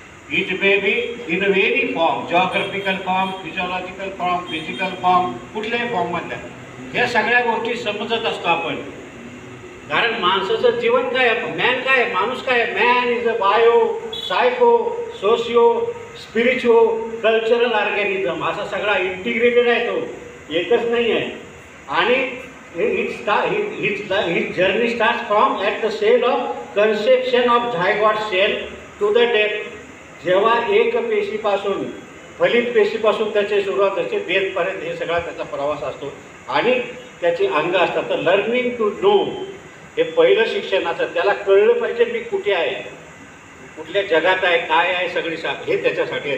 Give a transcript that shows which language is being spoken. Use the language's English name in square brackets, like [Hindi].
[English] it may be in a very form, geographical form, physiological form, physical form, [Marathi] कुठल्याही फॉर्ममधल्या ह्या सगळ्या गोष्टी समजत असतो आपण. कारण माणसाचं जीवन काय आहे, मॅन काय आहे, माणूस काय आहे. [English] man is a bio, psycho, socio, spiritual, cultural organism, [Marathi] असा सगळा इंटिग्रेटेड आहे. तो एकच नाही आहे. [English] आणि his journey starts from at the cell of conception of zygote cell to the death. [Marathi] जेव्हा एक पेशीपासून, फलित पेशीपासून त्याची सुरुवात असते, डेथपर्यंत हे सगळा त्याचा प्रवास असतो. आणि त्याची अंग असतात. तर लर्निंग टू नो हे पहिलं शिक्षणाचं. त्याला कळलं पाहिजे मी कुठे आहे, कुठल्या जगात आहे, काय आहे, सगळी हे त्याच्यासाठी आहे.